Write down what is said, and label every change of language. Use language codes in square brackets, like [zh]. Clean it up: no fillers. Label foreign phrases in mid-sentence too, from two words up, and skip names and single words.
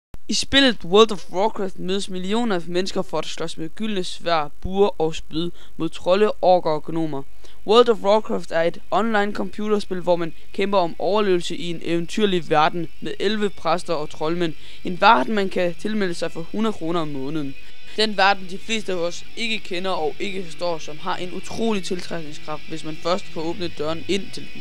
[da] I spillet World of Warcraft mødes millioner af mennesker for at slås med gyldne sværd, buer og spyd mod trolde, orker og gnomer. World of Warcraft er et online computerspil, hvor man kæmper om overlevelse i en eventyrlig verden med 11 præster og troldmænd. En verden, man kan tilmelde sig for 100 kroner om måneden. Den verden, de fleste af os ikke kender og ikke forstår, som har en utrolig tiltrækningskraft, hvis man først får åbnet døren ind til den.